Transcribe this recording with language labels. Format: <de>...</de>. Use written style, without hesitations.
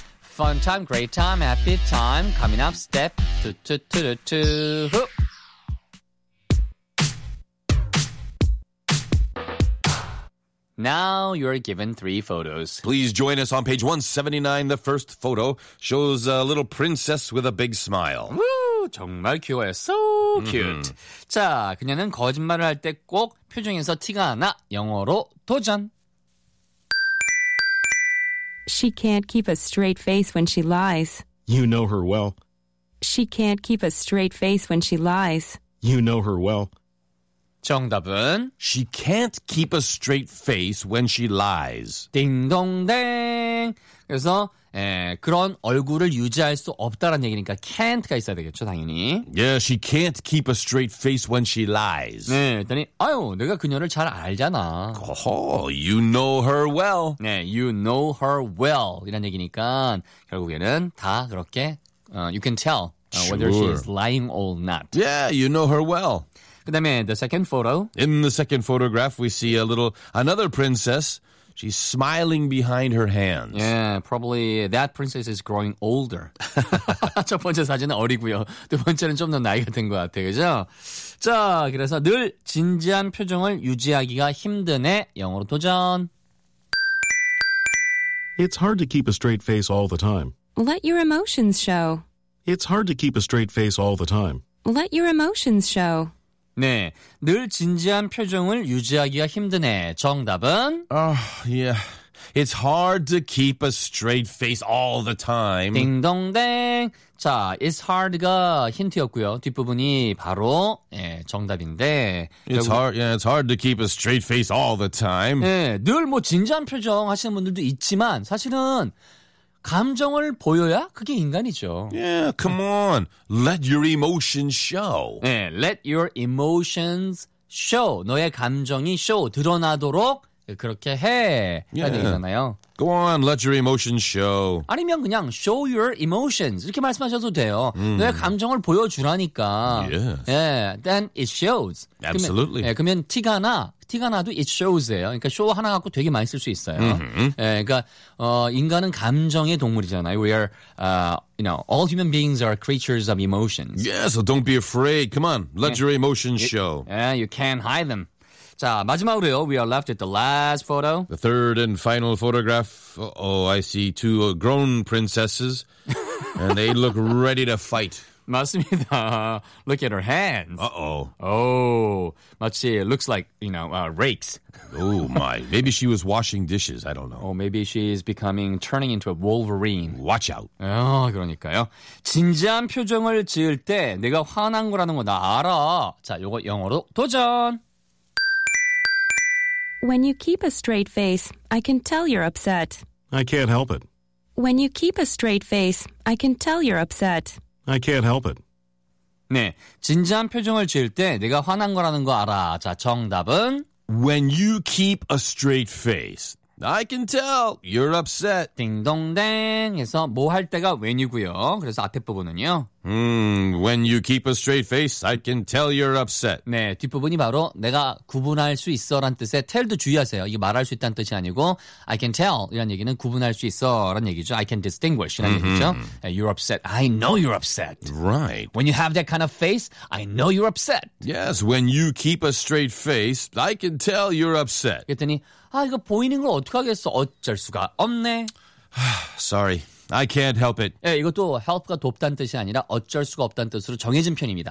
<en>Fun time, great time, happy time, coming up step two, two, two, two, two. Now you're given three photos. Please join us on page 179. The first photo shows a little princess with a big smile. Woo!</en> <ko>정말 귀여워요.</ko> <en>So cute. Mm-hmm.</en> <ko>자, 그녀는 거짓말을 할 때 꼭 표정에서 티가 나. 영어로 도전.</ko> <en>She can't keep a straight face when she lies. You know her well. She can't keep a straight face when she lies. You know her well.</en> <ko>정답은</ko> <en>She can't keep a straight face when she lies.</en> <ko>딩동댕. 그래서 에, 그런 얼굴을 유지할 수 없다라는 얘기니까 can't가 있어야 되겠죠, 당연히.</ko> <en>Yeah, she can't keep a straight face when she lies.</en> <ko>네, 그랬더니 아유, 내가 그녀를 잘 알잖아.</ko> <en>Oh, you know her well. 네, you know her well.</en> <ko>이런 얘기니까 결국에는 다 그렇게</ko> <en>you can tell whether sure. she is lying or not. Yeah, you know her well.</en> <ko>그다음에</ko> <en>the second photo. In the second photograph, we see a little another princess. She's smiling behind her hands. Yeah, probably that princess is growing older.</en> <ko>첫 번째 사진은 어리고요. 두 번째는 좀 더 나이가 든 것 같아요. 그죠? 자, 그래서 늘 진지한 표정을 유지하기가 힘드네. 영어로 도전.</ko> <en>It's hard to keep a straight face all the time. Let your emotions show. It's hard to keep a straight face all the time. Let your emotions show.</en> <ko>네, 늘 진지한 표정을 유지하기가 힘드네. 정답은?</ko> <en>Yeah. It's hard to keep a straight face all the time.</en> <ko>딩동댕. 자,</ko> <en>it's hard</en> <ko>가 힌트였고요. 뒷부분이 바로 예, 정답인데.</ko> <en>It's hard to keep a straight face all the time.</en> <ko>네, 늘 뭐 진지한 표정 하시는 분들도 있지만 사실은 감정을 보여야 그게 인간이죠.</ko> <en>Yeah, come on. Let your emotions show.</en> <ko>네,</ko> <en>let your emotions show.</en> <ko>너의 감정이 show, 드러나도록 그렇게 해. 해야</ko> <en>yeah.</en> <ko>되잖아요.</ko> <en>Go on, let your emotions show.</en> <ko>아니면 그냥</ko> <en>show your emotions.</en> <ko>이렇게 말씀하셔도 돼요. 너의 감정을 보여주라니까.</ko> <en>Yes. 네, then it shows. Absolutely.</en> <ko>그러면, 네, 그러면 티가 나. 티가 나도</ko> <en>it shows</en> <ko>예요. 그러니까 show 하나 갖고 되게 많이 쓸 수 있어요. Mm-hmm. 예, 그러니까 인간은 감정의 동물이잖아요.</ko> <en>We are, you know, all human beings are creatures of emotions. Yeah, so don't be afraid. Come on, let your emotions show. Yeah, you can't hide them.</en> <ko>자, 마지막으로요.</ko> <en>We are left with the last photo. The third and final photograph. Oh, I see two grown princesses. And they look ready to fight.</en> <ko>맞습니다.</ko> <en>Look at her hands. Uh-oh. Oh, 마치 looks like, you know, rakes. Oh, my. Maybe she was washing dishes. I don't know. Oh, maybe she's becoming, turning into a Wolverine. Watch out.</en> <ko>그러니까요. 진지한 표정을 지을 때 내가 화난 거라는 거 나 알아. 자, 요거 영어로 도전.</ko> <en>When you keep a straight face, I can tell you're upset. I can't help it. When you keep a straight face, I can tell you're upset. I can't help it.</en> <ko>네, 진지한 표정을 지을 때 내가 화난 거라는 거 알아. 자, 정답은?</ko> <en>When you keep a straight face, I can tell you're upset.</en> <ko>딩동댕 해서 뭐 할 때가 when이고요. 그래서 앞에 부분은요.</ko> <en>When you keep a straight face, I can tell you're upset.</en> <ko>네, 뒷부분이 바로 내가 구분할 수 있어라는 뜻의 tell도 주의하세요. 이게 말할 수 있다는 뜻이 아니고 I can tell 이란 얘기는 구분할 수 있어라는 얘기죠.</ko> <en>I can distinguish</en> <ko>이란 얘기죠.</ko> <en>You're upset. I know you're upset. Right. When you have that kind of face, I know you're upset. Yes, when you keep a straight face, I can tell you're upset.</en> <ko>그랬더니 아, 이거 보이는 걸 어떡하겠어. 어쩔 수가 없네.</ko> <en>Sorry. I can't help it.</en> <ko>예, 이것도 help가 돕다는 뜻이 아니라 어쩔 수가 없다는 뜻으로 정해진 편입니다.</ko>